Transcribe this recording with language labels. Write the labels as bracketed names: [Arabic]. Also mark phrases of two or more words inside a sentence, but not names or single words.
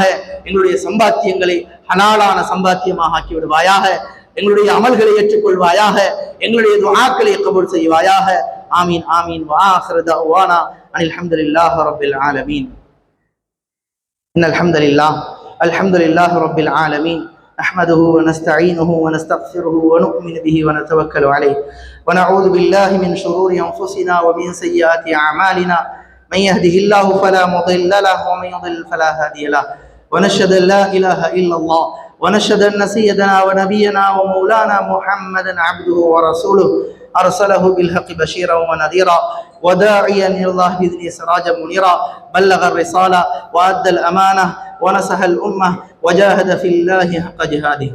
[Tamil] எங்களுடைய சம்பாத்தியங்களை ஹலாலான சம்பாத்தியமாக ஆக்கி விடுவாயாக. எங்களுடைய அமல்களை ஏற்றுக்கொள்வாயாக. எங்களுடைய துஆக்களை கபூல் செய்வாயாக. [Arabic] آمين آمين. وآخر دعوانا أن الحمد لله رب العالمين. إن الحمد لله رب العالمين. نحمده ونستعينه ونستغفره ونؤمن به ونتوكل عليه ونعوذ بالله من شرور أنفسنا ومن سيئات أعمالنا من يهده الله فلا مضل له ومن يضلل فلا هادي له ونشهد أن لا إله إلا الله ونشهد أن سيدنا ونبينا ومولانا محمدا عبده ورسوله أرسله بالحق بشيرا ونذيرا وداعيا إلى الله بإذنه سراجا منيرا بلغ الرسالة وأدى الأمانة ونصح الأمة وجاهد في الله حق جهاده.